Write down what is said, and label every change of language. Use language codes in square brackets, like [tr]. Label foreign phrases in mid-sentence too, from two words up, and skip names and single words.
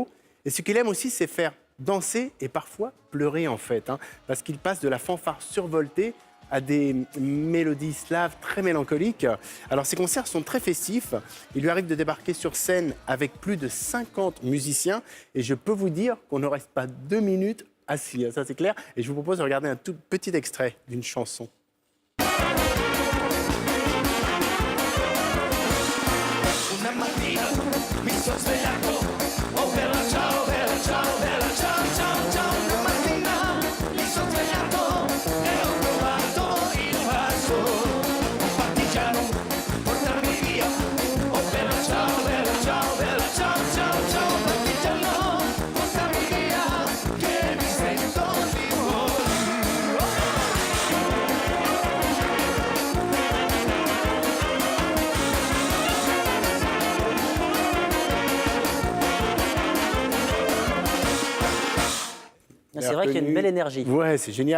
[fr] Et ce qu'il aime aussi, c'est faire danser et parfois pleurer en fait, parce qu'il passe de la fanfare survoltée à des mélodies slaves très mélancoliques. Alors ces concerts sont très festifs. Il lui arrive de débarquer sur scène avec plus de 50 musiciens et je peux vous dire qu'on ne reste pas 2 minutes assis, ça c'est clair. Et je vous propose de regarder un tout petit extrait d'une chanson. [it] Una mattina mi sono svegliato, oh bella ciao, bella ciao, bella ciao, ciao, ciao. Una mattina mi sono svegliato e ho trovato il vaso, un partigiano portarmi via, oh bella ciao, bella ciao, bella ciao, ciao, ciao. Un partigiano portarmi via, che mi sento di [fr] C'est vrai qu'il y a une belle énergie. Ouais, c'est génial.